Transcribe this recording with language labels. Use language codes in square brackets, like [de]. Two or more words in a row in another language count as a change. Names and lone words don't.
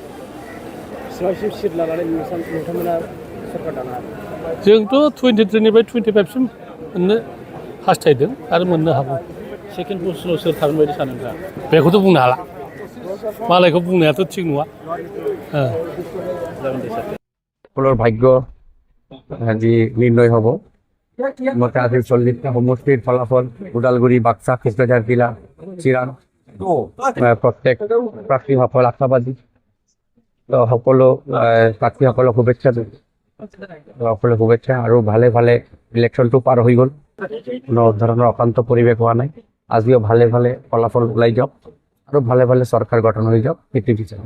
[brx] बेसेबांसिम सिट लानानै नोंथांमोना सरकार दानो हागोन जोंथ' 23निफ्राय 25सिम मोननो हास्थायदों आरो मोननो हागौ सेकेन्ड पजिसनाव सोर थागोन बायदि सानो नोंथाङा? बेखौथ' बुंनो हाला मालायखौ बुंनायाथ' थिग नङा जागोन दे सार। [as] সকলৰ ভাগ্য আজি নিৰ্ণয় হ'ব মতে আজি 40টা সমষ্টিৰ ফলাফল ওদালগুৰি বাক্সা কোকৰাঝাৰ জিলা চিৰাং প্ৰত্যেক প্ৰাৰ্থীসকল আশাবাদী সকলো প্ৰাৰ্থীসকলক শুভেচ্ছা দিওঁ সকলো শুভেচ্ছা আৰু ভালে ভালে ইলেকশ্যনটো পাৰ হৈ গ'ল কোনো ধৰণৰ অশান্ত পৰিৱেশ হোৱা নাই আজিও ভালে ভালে ফলাফল ওলাই যাওক আৰু ভালে ভালে চৰকাৰ গঠন হৈ যাওক সেইটো বিচাৰোঁ